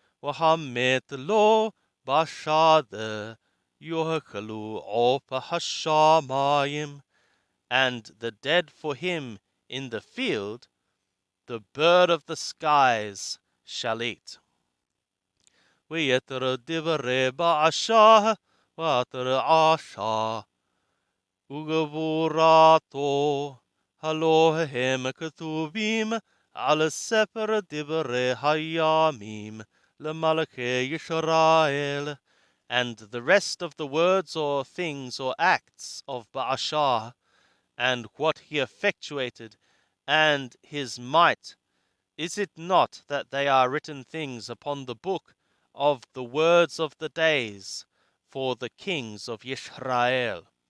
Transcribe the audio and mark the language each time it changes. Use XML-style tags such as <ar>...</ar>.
<he>Wahamit lo bashad yohekalu opa hashamayim,</he> <en>and the dead for him in the field the bird of the skies shall eat.</en> <he>ויתר דברי באשה ויתר עשה וגבורתו הלא הם כתובים על ספר דברי הימים למלכי ישראל.</he> <en>And the rest of the words or things or acts of Baashah, and what he effectuated, and his might, is it not that they are written things upon the book of the words of the days for the kings of Yisrael?</en>